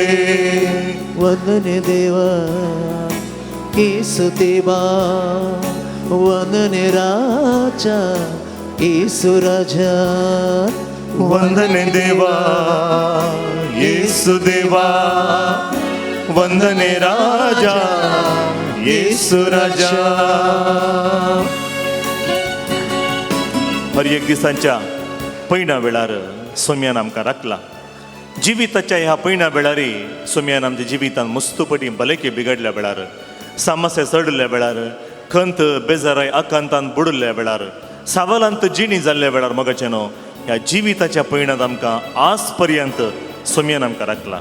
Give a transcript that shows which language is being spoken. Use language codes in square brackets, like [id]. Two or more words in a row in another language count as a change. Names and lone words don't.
[kn] ವಂದನೆ ದೇವ ಯೇಸು ದೇವ, ವಂದನೆ ರಾಜ ಯೇಸು ರಾಜ. ವಂದನೆ ದೇವಾ ಯೇಸು ದೇವಾ, ವಂದನೆ ರಾಜ ಯೇಸು ರಾಜ. [kok] हर एक दिसांच्या पैण्या वेळार सोम्यान आमकां राखला. जिविताच्या ह्या पैण्या वेळारी सोम्यान आमच्या जिवितांत मस्तपटी भलेके बिगडल्या वेळार, सामसे चडल्या वेळार, खंत बेजाराय आकांतान बुडल्या वेळार, सावलांत जिणी जाल्ल्या वेळार मोगाचे न्हू, ह्या जिविताच्या पैण्यांत आमकां आज पर्यंत सोम्यान आमकां राखला.